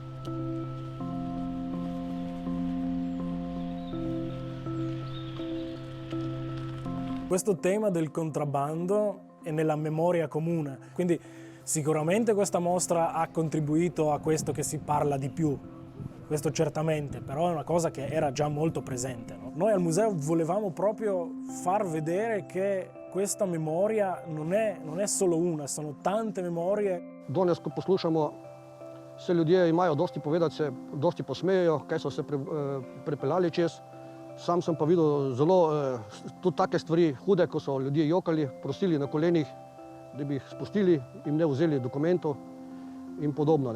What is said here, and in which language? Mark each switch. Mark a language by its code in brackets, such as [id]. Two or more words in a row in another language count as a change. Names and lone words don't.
[it] Questo tema del contrabbando è nella memoria comune, quindi sicuramente questa mostra ha contribuito a questo che si parla di più. Questo certamente, però è una cosa che era già molto presente. No? Noi al museo volevamo proprio far vedere che questa memoria non è solo una, sono tante memorie. [sl] Danes, ko poslušamo, se ljudje imajo dosti povedati, se dosti posmejejo, kaj so se prepeljali čez. Sam sem pa videl zelo tudi take stvari hude, ko so ljudje jokali, prosili na kolenih, da bi jih spustili, jim ne vzeli dokumentov in podobno.